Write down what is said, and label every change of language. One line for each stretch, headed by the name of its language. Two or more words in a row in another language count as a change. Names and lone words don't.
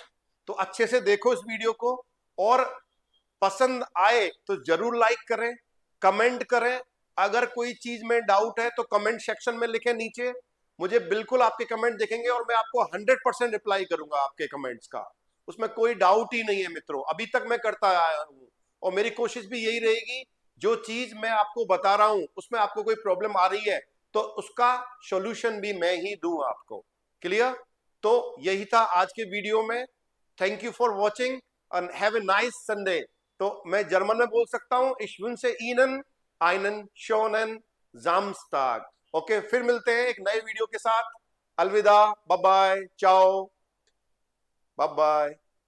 Hindi: तो अच्छे से देखो इस वीडियो को, और पसंद आए तो जरूर लाइक करें, कमेंट करें, अगर कोई चीज में डाउट है तो
English: comment section
Hindi: में लिखें नीचे, मुझे बिल्कुल आपके कमेंट देखेंगे और मैं आपको 100% रिप्लाई करूंगा आपके कमेंट्स का, उसमें कोई डाउट ही नहीं है मित्रों, अभी तक मैं करता आया हूं, और मेरी कोशिश भी यही रहेगी, जो चीज मैं आपको बता रहा हूं उसमें आपको कोई प्रॉब्लम आ रही है तो उसका सॉल्यूशन भी मैं ही दूं आपको। क्लियर, तो यही था आज के वीडियो में।
English: thank you for watching and have a nice Sunday.
Hindi: तो मैं जर्मन में बोल सकता हूं
German: ich wünsche Ihnen einen schönen Samstag।
Hindi: ओके, फिर मिलते हैं एक नए वीडियो के साथ।
English: अलविदा, bye bye, चाओ, bye bye.